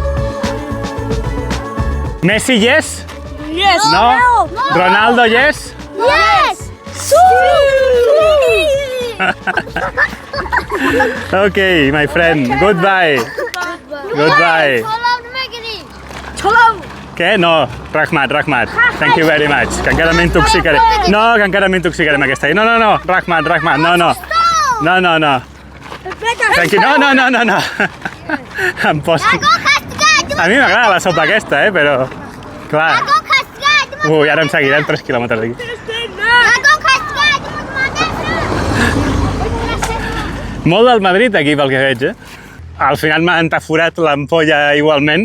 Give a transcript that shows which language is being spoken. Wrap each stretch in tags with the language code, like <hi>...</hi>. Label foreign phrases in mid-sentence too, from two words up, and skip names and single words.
<en>Messi, yes? Yes. No? Ronaldo, yes? Yes! Okay, my friend. Goodbye. Goodbye. Què? No, Rahmat. Thank you very much.</en> <ca>Que encara m'intoxicaré. No, que encara m'intoxicaré amb aquesta.</ca> <en>No. Rahmat. No. Thank you. No.</en> <ca>Em poso... A mi m'agrada la sopa aquesta, però... Clar. Ui, ara em seguirem 3 quilòmetres d'aquí. Molt del Madrid aquí, pel que veig, Al final m'ha entaforat l'ampolla igualment.</ca>